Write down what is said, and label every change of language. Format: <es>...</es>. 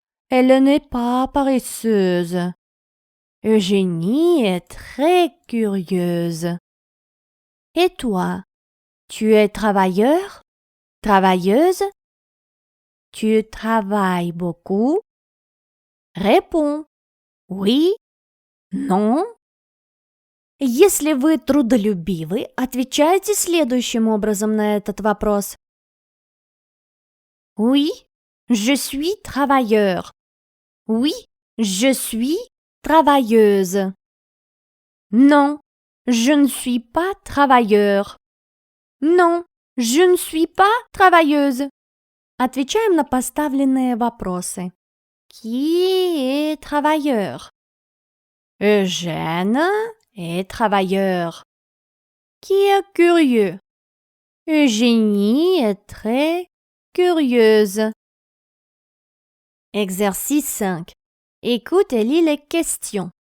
<fr>Elle n'est pas paresseuse. Eugénie est très curieuse. Et toi, tu es travailleur? Travailleuse? Tu travailles beaucoup? Réponds. Oui? Non?</fr> <ru>Если вы трудолюбивы, отвечайте следующим образом на этот вопрос.</ru> <fr>Oui, je suis travailleur. Oui, je suis travailleuse. Non, je ne suis pas travailleur. Non, je ne suis pas travailleuse.</fr> <ru>Отвечаем на поставленные вопросы.</ru> <fr>Qui est travailleur? Eugène est travailleur. Qui est curieux? Eugénie est très curieuse. Exercice 5. Écoute et lis les questions.</fr>